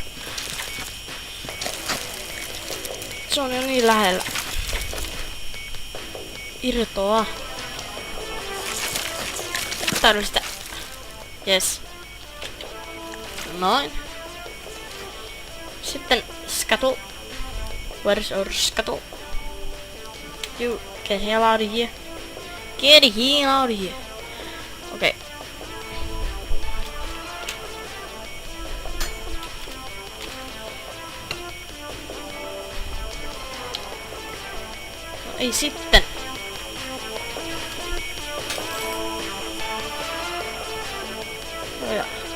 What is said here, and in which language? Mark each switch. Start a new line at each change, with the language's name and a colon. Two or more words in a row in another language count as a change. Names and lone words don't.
Finnish: Se on jo niin lähellä. Irtoa. Täydellistä. Yes. Noin. Sitten skatu.
English: Where's our scuttle? You get the hell out of here. Get the hell out of here. Okay.
Finnish: No ei sitten. No ja.